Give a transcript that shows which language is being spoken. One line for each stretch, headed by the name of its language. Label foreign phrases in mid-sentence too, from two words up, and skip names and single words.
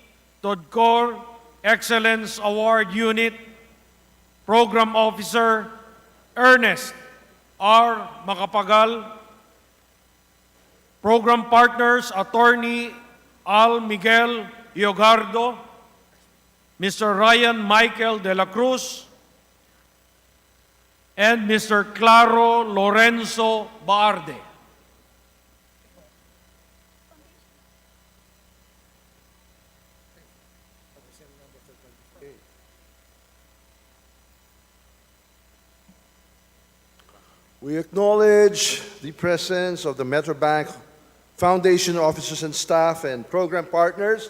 English: Todcor, Excellence Award Unit, Program Officer, Ernest R. Macapagal, Program Partners, Attorney Al Miguel Iogardo, Mr. Ryan Michael de la Cruz, and Mr. Claro Lorenzo Baarde. We acknowledge the presence of the Metrobank Foundation officers and staff and program partners.